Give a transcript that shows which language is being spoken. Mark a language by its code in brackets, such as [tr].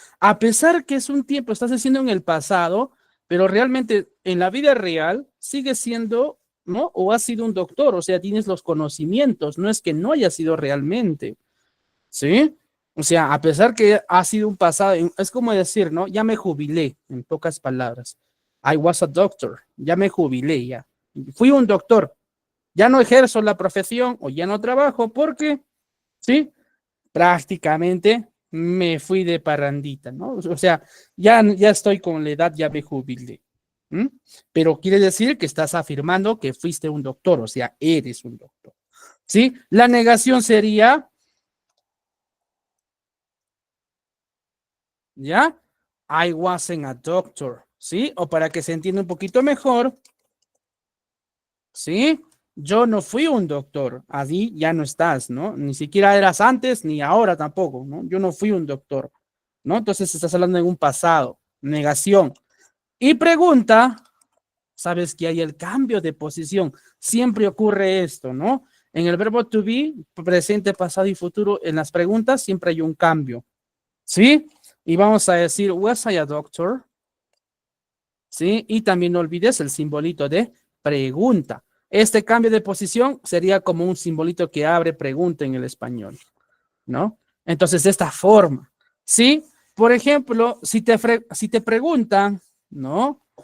[es] A pesar que es un tiempo, estás haciendo en el pasado, pero realmente en la vida real sigue siendo, ¿no? O has sido un doctor, o sea, tienes los conocimientos, no es que no haya sido realmente. ¿Sí? O sea, a pesar que ha sido un pasado, es como decir, ¿no? Ya me jubilé, en pocas palabras. [en] I was a doctor, [es] ya me jubilé, ya. Fui un doctor, ya no ejerzo la profesión o ya no trabajo porque, ¿sí? Prácticamente me fui de parrandita, ¿no? O sea, ya estoy con la edad, ya me jubilé. ¿Mm? Pero quiere decir que estás afirmando que fuiste un doctor, o sea, eres un doctor. ¿Sí? La negación sería, ¿ya? [en] I wasn't a doctor, ¿sí? [es] O para que se entienda un poquito mejor, ¿sí? Yo no fui un doctor, allí ya no estás, ¿no? Ni siquiera eras antes ni ahora tampoco, ¿no? Yo no fui un doctor, ¿no? Entonces estás hablando de un pasado, negación. Y pregunta, sabes que hay el cambio de posición, siempre ocurre esto, ¿no? En el verbo to be, presente, pasado y futuro, en las preguntas siempre hay un cambio, ¿sí? Y vamos a decir, [en] was I a doctor? [es] ¿Sí? Y también no olvides el simbolito de pregunta. Este cambio de posición sería como un simbolito que abre pregunta en el español, ¿no? Entonces, de esta forma, ¿sí? Por ejemplo, si te preguntan, ¿no?